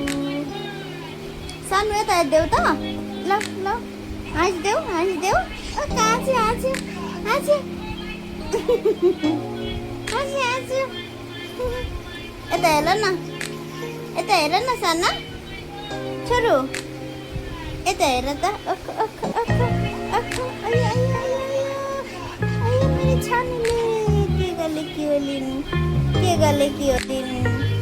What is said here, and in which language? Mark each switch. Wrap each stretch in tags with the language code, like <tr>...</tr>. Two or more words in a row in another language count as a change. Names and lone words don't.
<ne>सानो यता हेर्देऊ त ल हाँस्देऊ कहाँ चाहिँ हाँस्यो हाँस्यो हाँस्यो यता हेर न यता हेर न साना छोरो यता हेर त अख अख अख अख अयो अयो अयो अयो अयो मेरो छानुले के गले के हो लिनु</ne>